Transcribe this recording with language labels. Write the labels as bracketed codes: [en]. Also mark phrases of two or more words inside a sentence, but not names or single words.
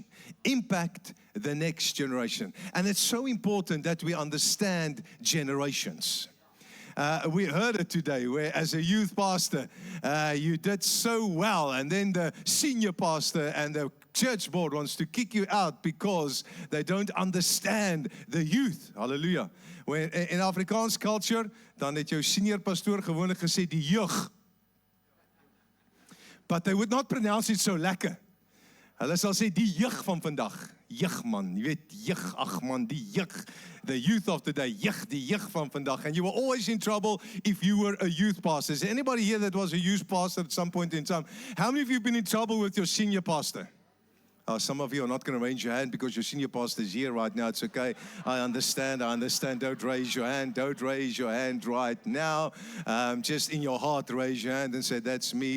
[en] Impact the next generation. And it's so important that we understand generations. We heard it today where as a youth pastor, you did so well, and then the senior pastor and the church board wants to kick you out because they don't understand the youth. Hallelujah. When in Afrikaans culture, [af] dan het jou senior pastoor gewoonlik gesê die jeug. [en] But they would not pronounce it so lekker. [af] Hulle sal sê die jeug van vandag. Jeug man, jy weet jeug, ag man, die jeug. [en] The youth of today, [af] jeug, die jeug van vandag. [en] And you were always in trouble if you were a youth pastor. Is there anybody here that was a youth pastor at some point in time? How many of you have been in trouble with your senior pastor? Some of you are not going to raise your hand because your senior pastor is here right now. It's okay. I understand. Don't raise your hand. Don't raise your hand right now. Just in your heart, raise your hand and say, that's me.